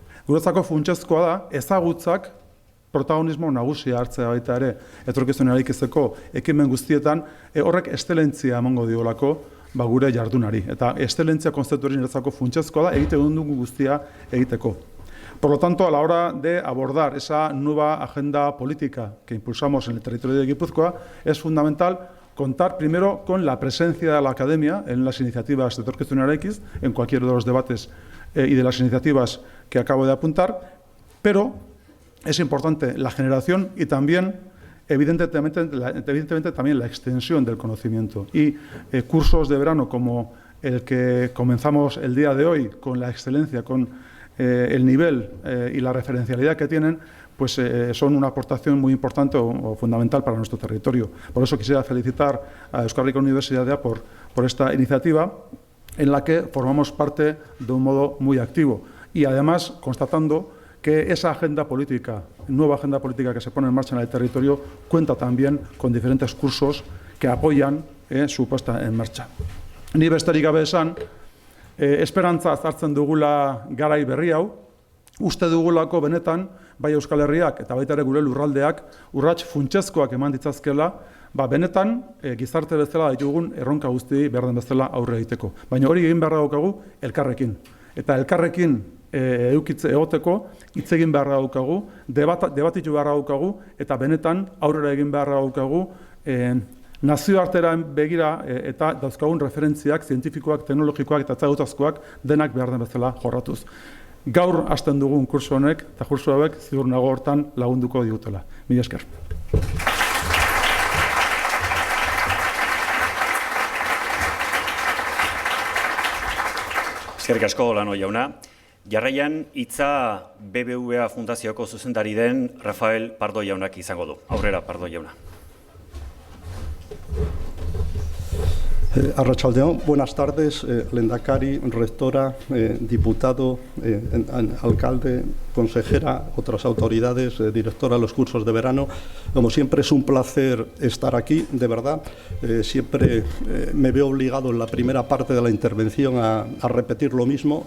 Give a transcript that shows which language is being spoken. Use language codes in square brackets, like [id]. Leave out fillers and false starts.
[eu] Guretzako funtsezkoa da, ezagutzak protagonismo nagusia hartzea baita ere etorkizunarik ezeko ekimen guztietan, horrek eszelentzia emango diolako gure jardunari. Eta eszelentzia konzeptu hori niretzako funtsezkoa da, egiten dugu guztia egiteko. [es] Por lo tanto, a la hora de abordar esa nueva agenda política que impulsamos en el territorio de Guipúzcoa, es fundamental contar primero con la presencia de la academia en las iniciativas de Etorkizunera X, en cualquiera de los debates y de las iniciativas que acabo de apuntar, pero es importante la generación y también, evidentemente también la extensión del conocimiento. Y cursos de verano como el que comenzamos el día de hoy, con la excelencia, con el nivel y la referencialidad que tienen, pues son una aportación muy importante o fundamental para nuestro territorio. Por eso quisiera felicitar a Euskal Herriko Unibertsitatea por esta iniciativa en la que formamos parte de un modo muy activo y además constatando que esa agenda política, nueva agenda política que se pone en marcha en el territorio, cuenta también con diferentes cursos que apoyan su puesta en marcha. [eu] Ni besterik gabe esan, esperantza azartzen dugula garai berri hau, uste dugulako benetan, bai Euskal Herriak eta baita ere gure lurraldeak, urrats funtsezkoak eman ditzazkela, benetan gizarte bezala ditugun erronka guzti behar den bezala aurre egiteko. Baina hori egin beharra daukagu elkarrekin. Eta elkarrekin egoteko, hitz egin beharra daukagu, debatitu beharra daukagu, eta benetan aurrera egin beharra daukagu, nazioartera begira eta dauzkagun referentziak, zientifikoak, teknologikoak eta ezagutazkoak denak behar den bezala jorratuz. Gaur hasten dugun kurso honek eta kurso hauek ziur nago hortan lagunduko digutela. Mila esker. Eskerrik asko, Olano jauna. Jarraian, hitza BBVA Fundazioko zuzendari den Rafael Pardo jaunak izango du. Aurrera, Pardo jauna. Arratsaldeon, [es] buenas tardes, lehendakari, rectora, diputado, alcalde, consejera, otras autoridades, directora de los cursos de verano. Como siempre es un placer estar aquí, de verdad. Siempre me veo obligado en la primera parte de la intervención a repetir lo mismo.